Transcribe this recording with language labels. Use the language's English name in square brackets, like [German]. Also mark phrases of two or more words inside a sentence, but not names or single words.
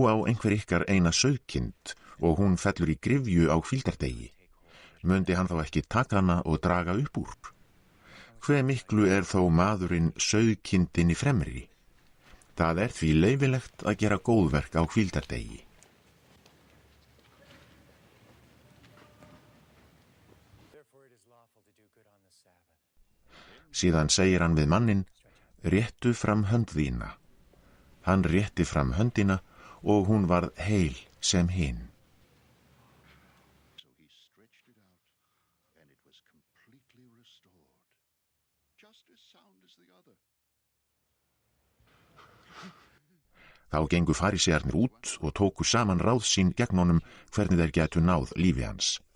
[Icelandic] á einhver ykkar eina sauðkind og hún fellur í gryfju á hvíldardegi. Mundi hann þá ekki taka hana og draga upp úr? Hve miklu þó maðurinn sauðkindinni fremri? Það því leyfilegt að gera góðverk á hvíldardegi. [English] Therefore it is lawful to do good on the Sabbath. [Icelandic] Síðan segir hann við manninn: Réttu fram hönd þína. Hann rétti fram höndina og hún varð heil sem hin. [English] So he stretched it out, and it was completely restored, just as sound as the other. [Icelandic] Þá gengu farísearnir út og tóku saman ráð sín gegn honum hvernig þeir gætu náð lífi hans.